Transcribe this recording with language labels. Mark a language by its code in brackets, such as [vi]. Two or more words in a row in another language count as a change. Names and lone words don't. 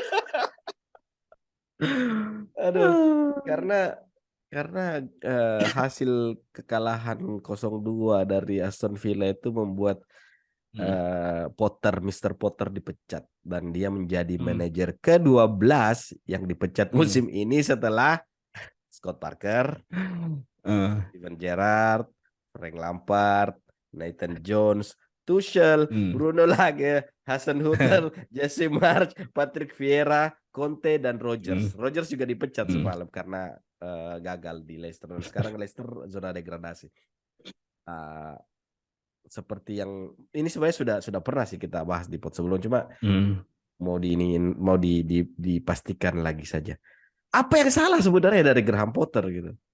[id] Aduh, karena karena hasil kekalahan 0-2 dari Aston Villa itu membuat Hmm, Mister Potter dipecat dan dia menjadi hmm, manajer ke-12 yang dipecat hmm. musim ini setelah Scott Parker, Eh, Steven Gerrard, Frank Lampard, Nathan Jones, Tuchel, hmm, Bruno Lage, Hasan Hutel, Jesse March, Patrick Vieira, Conte dan hmm, Rodgers. Rodgers juga dipecat hmm. semalam karena gagal di Leicester dan sekarang Leicester zona degradasi. Uh, Seperti yang ini sebenarnya sudah pernah sih kita bahas di pot sebelum, cuma Hmm. dipastikan lagi saja. Apa yang salah sebenarnya dari Graham Potter gitu?